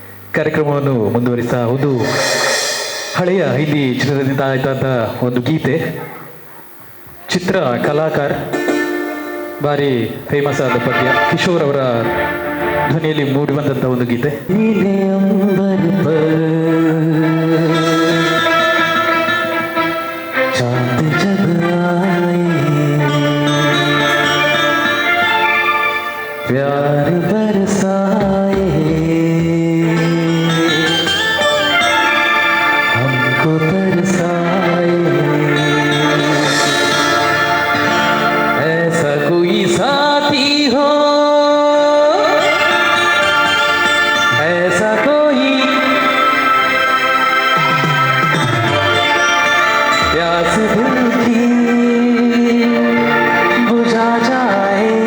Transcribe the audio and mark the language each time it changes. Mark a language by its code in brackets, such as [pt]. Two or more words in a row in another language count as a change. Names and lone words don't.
[kn] ಕಾರ್ಯಕ್ರಮವನ್ನು ಮುಂದುವರಿಸ್ತಾ ಒಂದು ಹಳೆಯ ಹಿಂದಿ ಚಿತ್ರದಿಂದ ಆಯ್ತಾದ ಒಂದು ಗೀತೆ. ಚಿತ್ರ ಕಲಾಕಾರ, ಭಾರಿ ಫೇಮಸ್ ಆದ ಪದ್ಯ, ಕಿಶೋರ್ ಅವರ ಧ್ವನಿಯಲ್ಲಿ ಮೂಡಿ ಬಂದಂಥ ಒಂದು ಗೀತೆ. [hi] नीले अंबर पर चांद जब आए, प्यार बरसाए, हमको तरसाए, ऐसा कोई साथी हो, ऐसा कोई प्यास दिल की बुझा जाए.